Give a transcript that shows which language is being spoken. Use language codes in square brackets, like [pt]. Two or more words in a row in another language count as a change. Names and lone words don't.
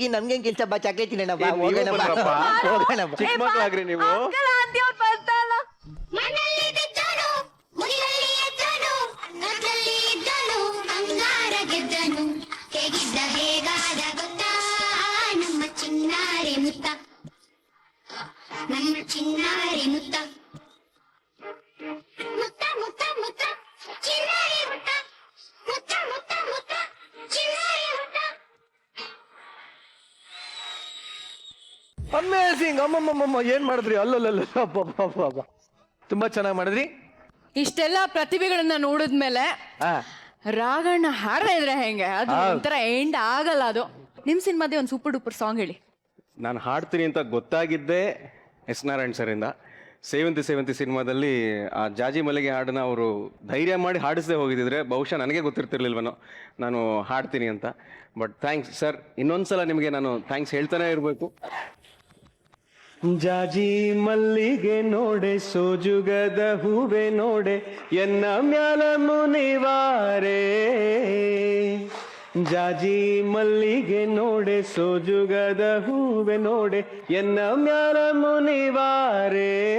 [kn] ನಮ್ಗೆ ಕೆಲಸ ಬಾ, ಚಾಕ್ಲೇಟ್ ತಿನ್ನೋಣ ಬಾ, ಹೋಗೋಣ. ಚಿಕ್ಕ ಮಕ್ಕಳಾಗ್ರಿ ನೀವು. ನಮ್ಮ ಚಿನ್ನಾರಿ ಮುತ್ತ, ನಮ್ಮ ಚಿನ್ನಾರಿ ಮುತ್ತ, ಮುತ್ತ ಮುತ್ತ ಮುತ್ತ, ಚಿನ್ನಾರಿ ಮುತ್ತ, ಮುತ್ತ ಮುತ್ತ ಮುತ್ತ, ಚಿನ್ನಾರಿ ಮುತ್ತ. ಅಮೇಸಿಂಗ್. ಅಮ್ಮಮ್ಮಮ್ಮ, ಏನ್ ಮಾಡಿದ್ರಿ? ಅಲ್ಲಲ್ಲ, ತುಂಬಾ ಚೆನ್ನಾಗಿ ಮಾಡಿದ್ರಿ. ಇಷ್ಟೆಲ್ಲ ಪ್ರತಿಭೆಗಳನ್ನ ನೋಡಿದ್ಮೇಲೆ ರಾಗಣ್ಣ ಹಾಡ್ತಾ ಇದ್ರೆ ಹೆಂಗೆ? ಅದು ಒಂಥರ ಎಂಡ್ ಆಗಲ್ಲ. ಅದು ನಿಮ್ ಸಿನಿಮಾದೇ ಒಂದು [en] super duper song [kn] ಹೇಳಿ. ನಾನು ಹಾಡ್ತೀನಿ ಅಂತ ಗೊತ್ತಾಗಿದ್ದೆ ಎಸ್ ನಾರಾಯಣ್ ಸರ್ ಇಂದ. ಸೇವಂತಿ ಸಿನಿಮಾದಲ್ಲಿ ಆ ಜಾಜಿ ಮಲ್ಲಿಗೆ ಹಾಡನ್ನ ಅವರು ಧೈರ್ಯ ಮಾಡಿ ಹಾಡಿಸದೆ ಹೋಗಿದ್ರೆ ಬಹುಶಃ ನನಗೆ ಗೊತ್ತಿರ್ತಿರ್ಲಿಲ್ವನೋ ನಾನು ಹಾಡ್ತೀನಿ ಅಂತ. [en] but thanks sir, [kn] ಇನ್ನೊಂದ್ಸಲ ನಿಮಗೆ ನಾನು ಥ್ಯಾಂಕ್ಸ್ ಹೇಳ್ತಾನೆ ಇರಬೇಕು. ಜಾಜಿ ಮಲ್ಲಿಗೆ ನೋಡೆ, ಸೋಜುಗದ ಹೂವೆ ನೋಡೆ, ಎನ್ನ ಮ್ಯಾಲ ಮುನಿವಾರೆ. ಜಾಜಿ ಮಲ್ಲಿಗೆ ನೋಡೆ, ಸೋಜುಗದ ಹೂವೆ ನೋಡೆ, ಎನ್ನ ಮ್ಯಾಲ ಮುನಿವಾರೆ.